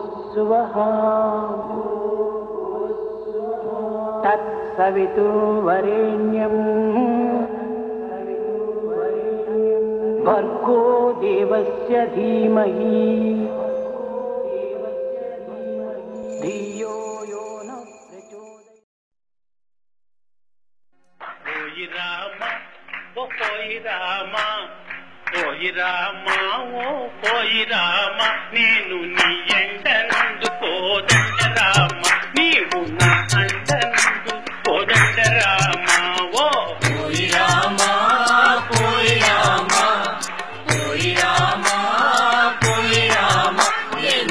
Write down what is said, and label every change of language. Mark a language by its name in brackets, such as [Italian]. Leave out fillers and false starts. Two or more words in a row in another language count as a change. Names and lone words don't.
[Sanskrit] भूर्भुवस्सुवः तत्सवितुर्वरेण्यं भर्गो देवस्य धीमहि धियो यो न प्रचोदयात्। [Telugu] ఓయి రామ ఓయి రామ ఓయి రామా ఓ ఓయి రామా నేను నీ ఎంటనందు కోదండ రామ నీవు నా అంటనందు కోదండ రామా ఓ ఓయి రామా ఓయి రామా ఓయి రామా ఓయి రామా నేను